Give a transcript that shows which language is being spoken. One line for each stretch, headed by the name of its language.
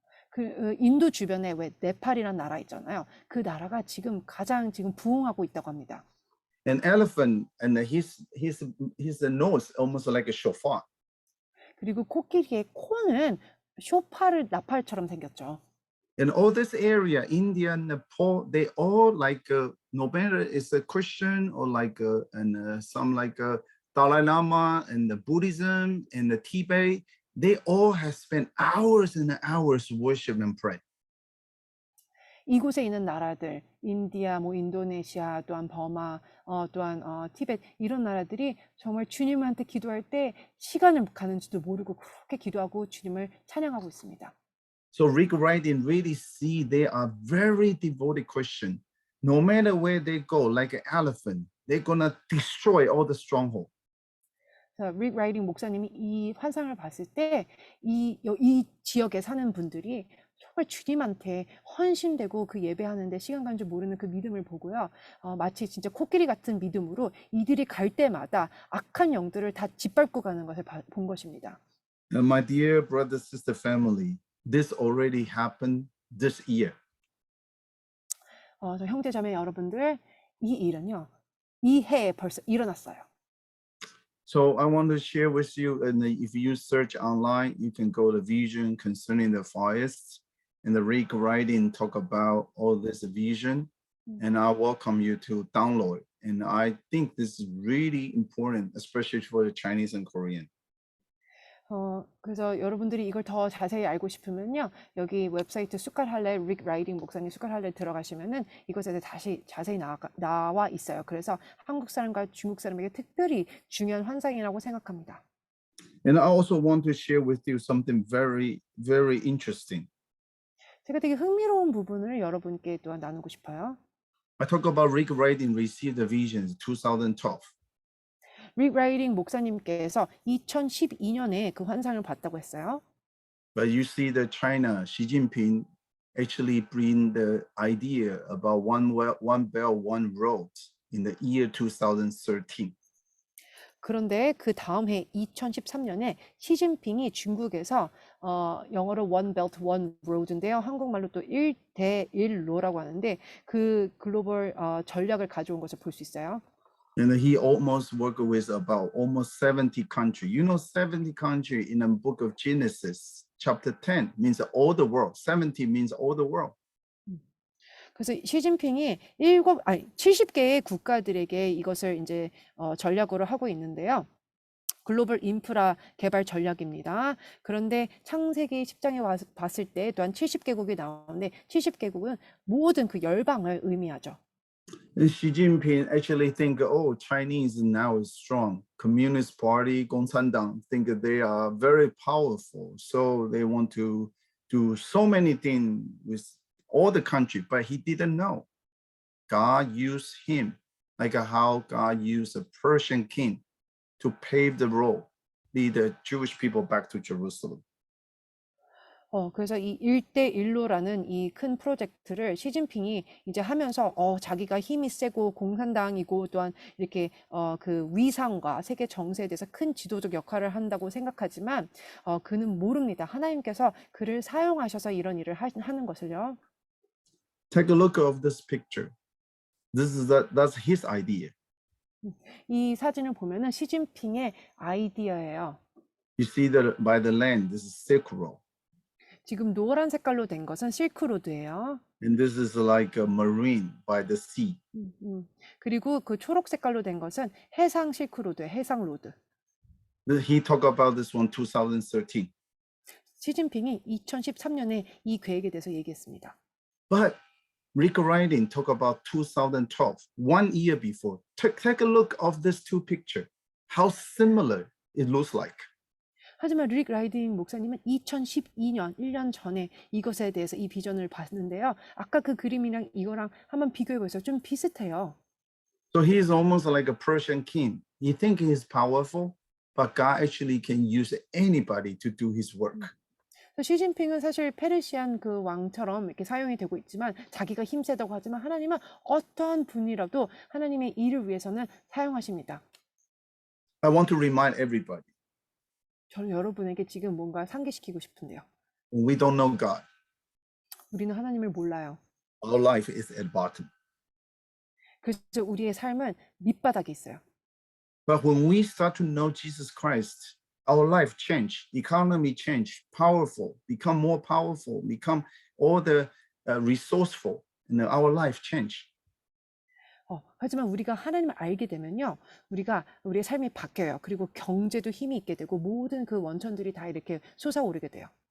Korean: 그 인도 주변에 왜 네팔이라는 나라 있잖아요. 그 나라가 지금 가장 부흥하고 있다고 합니다.
English: An elephant and his nose almost like a shofar.
Korean: 그리고 코끼리의 코는 나팔처럼 생겼죠.
English: In all this area, India, Nepal, they all like no matter it's a Christian or like some like Dalai Lama and the Buddhism and the Tibet, they all have spent hours and hours worship and pray.
Korean: 이곳에 있는 나라들, 인디아, 인도네시아, 또한 버마, 또한 티벳 이런 나라들이 정말 주님한테 기도할 때 시간을 가는지도 모르고 그렇게 기도하고 주님을 찬양하고 있습니다.
English: So Rick Ryden really see they are very devoted Christian. No matter where they go, like an elephant, they're gonna destroy all the stronghold.
Korean: 릭 라이딩 목사님이 이 환상을 봤을 때 이 지역에 사는 분들이 정말 주님한테 헌신되고 그 예배하는데 시간 가는 줄 모르는 그 믿음을 보고요. 마치 진짜 코끼리 같은 믿음으로 이들이 갈 때마다 악한 영들을 다 짓밟고 가는 것을 본 것입니다.
English: My dear brother, sister, family, this already happened this year.
Korean: 저 형제자매 여러분들, 이 일은요, 이 해에 벌써 일어났어요.
English: So I want to share with you, and if you search online, you can go to vision concerning the forests, and the Rick Ryden talk about all this vision, and I welcome you to download. And I think this is really important, especially for the Chinese and Korean.
Korean: 그래서 여러분들이 이걸 더 자세히 알고 싶으면요, 여기 웹사이트 숟갈할래 릭 라이딩 목사님 숟갈할래 들어가시면은 이것에 대해 다시 자세히 나와 있어요. 그래서 한국 사람과 중국 사람에게 특별히 중요한 환상이라고 생각합니다.
English: And I also want to share with you something very, very interesting.
Korean: 제가 되게 흥미로운 부분을 여러분께 또한 나누고 싶어요.
English: I talk about Rick Ryden received the visions 2012.
Korean: 릭 라이딩 목사님께서 2012년에 그 환상을 봤다고 했어요.
English: But you see that China, Xi Jinping actually bring the idea about one belt, one road in the year 2013.
Korean: 그런데 그 다음 해 2013년에 시진핑이 중국에서 영어로 One Belt One Road인데요. 한국말로 또 일대일로라고 하는데 그 글로벌 전략을 가져온 것을 볼 수 있어요.
English: And he almost worked with about almost 70 countries. You know, 70 countries in the book of Genesis, chapter 10 means all the world. 70 means all the world.
Korean: 그래서 시진핑이 70개의 국가들에게 이것을 이제 전략으로 하고 있는데요. 글로벌 인프라 개발 전략입니다. 그런데 창세기 10장에 와서 봤을 때 또한 70개국이 나오는데 70개국은 모든 그 열방을 의미하죠.
English: And Xi Jinping actually think, oh, Chinese now is strong. Communist Party, Gongchandang, think that they are very powerful. So they want to do so many things with all the country, but he didn't know. God used him, like how God used a Persian king to pave the road, lead the Jewish people back to Jerusalem.
Korean: 그래서 이 1대1로라는 이 큰 프로젝트를 시진핑이 이제 하면서 자기가 힘이 세고 공산당이고 또한 이렇게 그 위상과 세계 정세에 대해서 큰 지도적 역할을 한다고 생각하지만 그는 모릅니다. 하나님께서 그를 사용하셔서 이런 일을 하는 것을요.
English: Take a look of this picture. That's his idea.
Korean: 이 사진을 보면은 시진핑의 아이디어예요.
English: You see that by the land, this is Silk Road.
Korean: 지금 노란 색깔로 된 것은 실크로드예요.
English: And this is like a marine by the sea.
Korean: 그리고 그 초록 색깔로 된 것은 해상 실크로드예요. 해상 로드.
English: He talked about this one 2013.
Korean: 시진핑이 2013년에 이 계획에 대해서 얘기했습니다.
English: But Rick Riding talked about 2012, 1 year before. Take a look of these two pictures, how similar it looks like.
Korean: 하지만 릭 라이딩 목사님은 2012년, 1년 전에 이것에 대해서 이 비전을 봤는데요. 아까 그 그림이랑 이거랑 한번 비교해 보세요. 좀 비슷해요.
English: So he is almost like a Persian king. He thinks he's powerful, but God actually can use anybody to do his work.
Korean: 시진핑은 사실 페르시안 그 왕처럼 이렇게 사용이 되고 있지만 자기가 힘세다고 하지만 하나님은 어떠한 분이라도 하나님의 일을 위해서는 사용하십니다.
English: I want to remind everybody,
Korean: 저는 여러분에게 지금 뭔가 상기시키고 싶은데요.
English: we don't know God.
Korean: 우리는 하나님을 몰라요.
English: Our life is at bottom.
Korean: 그래서 우리의 삶은 밑바닥에 있어요.
English: But when we start to know Jesus Christ, our life change, economy change, powerful, become more powerful, become all the resourceful, and our life change.
Korean: 하지만 우리가 하나님을 알게 되면요, 우리의 삶이 바뀌어요. 그리고 경제도 힘이 있게 되고 모든 그 원천들이 다 이렇게 솟아오르게 돼요.